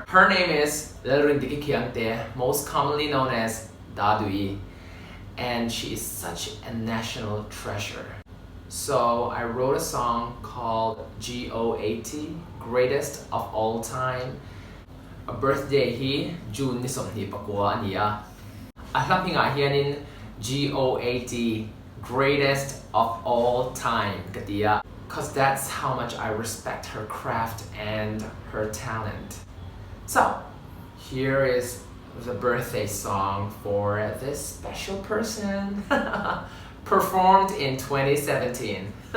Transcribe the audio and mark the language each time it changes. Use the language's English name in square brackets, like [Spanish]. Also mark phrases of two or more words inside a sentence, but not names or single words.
[English] Her name is Lerindiki Kyangte, most commonly known as Dadui, and she is such a national treasure. So I wrote a song called GOAT, Greatest of All Time. [Mizo] A birthday hi June ni som hi pakwa niya. Ahlam hinga hianin GOAT, Greatest of All Time katiya. [English] Cause that's how much I respect her craft and her talent. So here is the birthday song for this special person, performed in 2017.